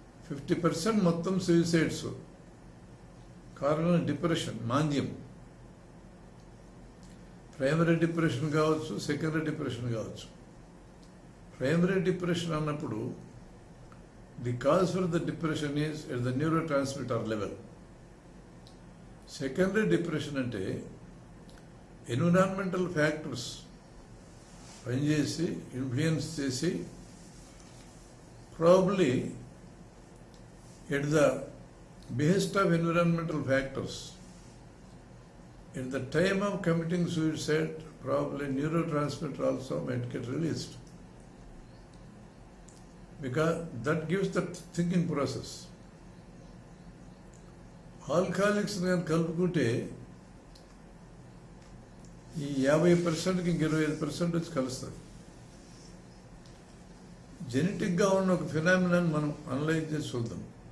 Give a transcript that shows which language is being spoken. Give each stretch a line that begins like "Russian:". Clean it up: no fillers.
Telugu: 50% మొత్తం సూయిసైడ్స్ కారణం డిప్రెషన్, మాంద్యం. ప్రైమరీ డిప్రెషన్ కావచ్చు, సెకండరీ డిప్రెషన్ కావచ్చు. ప్రైమరీ డిప్రెషన్ అన్నప్పుడు
English: The cause for the depression is at the neurotransmitter level. Secondary depression అంటే
Telugu: ఎన్విరాన్మెంటల్ ఫ్యాక్టర్స్ పనిచేసి ఇన్ఫ్లుయెన్స్ చేసి probably
English: at the behest of environmental factors, at the time of committing suicide, probably neurotransmitter also might get released, because that gives the thinking process.
Telugu: Alcoholics కానీ కలుపుకుంటే ఈ 50%కి ఇంక 25% వచ్చి కలుస్తుంది. జెనెటిక్గా ఉన్న ఒక ఫినామినాన్ని మనం అనలైజ్ చేసి చూద్దాం.